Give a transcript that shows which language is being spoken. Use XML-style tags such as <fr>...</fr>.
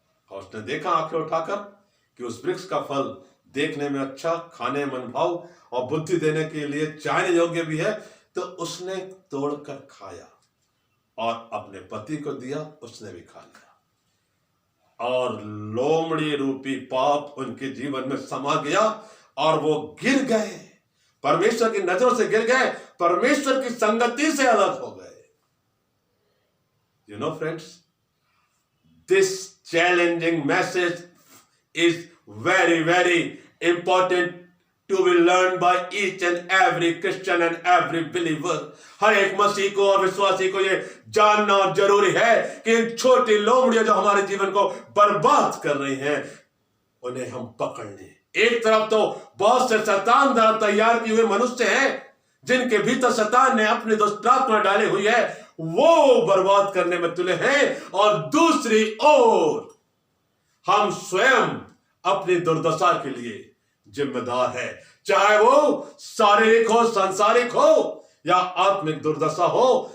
<hi>और उसने देखा आंखें उठाकर कि उस वृक्ष का फल देखने में अच्छा, खाने में मनभाव और बुद्धि देने के लिए चाहने योग्य भी है, तो उसने तोड़कर खाया और अपने पति को दिया, उसने भी खा लिया। और लोमड़ी रूपी पाप उनके जीवन में समा गया और वो गिर गए, परमेश्वर की नजरों से गिर गए, परमेश्वर की संगति से अलग हो गए।</hi> <en>You know friends, this challenging message is very very important to be learned by each and every Christian and every believer।</en> <hi>हर एक मसीह को और विश्वासी को ये जानना और जरूरी है कि इन छोटी लोमड़ियां जो हमारे जीवन को बर्बाद कर रही हैं, उन्हें हम पकड़ लें। एक तरफ तो बहुत से शैतान द्वारा तैयार किए हुए मनुष्य हैं जिनके भीतर शैतान ने अपनी दुष्टात्मा डाली हुई है, वो बर्बाद करने में तुले हैं, और दूसरी ओर हम स्वयं अपनी दुर्दशा के लिए जिम्मेदार है, चाहे वो शारीरिक हो, सांसारिक हो या आत्मिक दुर्दशा हो।</hi>